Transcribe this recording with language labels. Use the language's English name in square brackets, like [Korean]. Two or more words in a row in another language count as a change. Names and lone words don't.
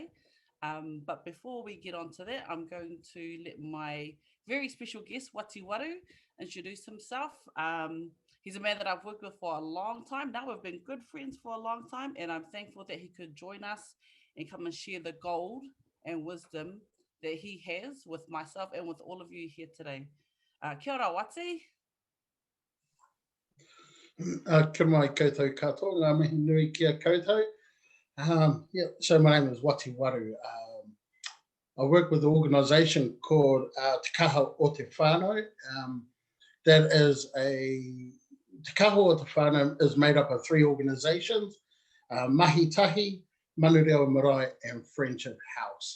[English] But before we get on to that, I'm going to let my very special guest, Wati Waru, introduce himself. He's a man that I've worked with for a long time. Now we've been good friends for a long time, and I'm thankful that he could join us and come and share the gold and wisdom that he has with myself and with all of you here today. [Māori] Kia ora, Wati. Kia mai koutou katoa, ngā mihi nui ki a koutou. [English] So my name is Wati Waru. I work with an organisation called Te Kaha o Te Whānau. That is Te Kaha o Te Whānau is made up of three organisations, Mahi Tahi, Manureo Marae and Friendship House.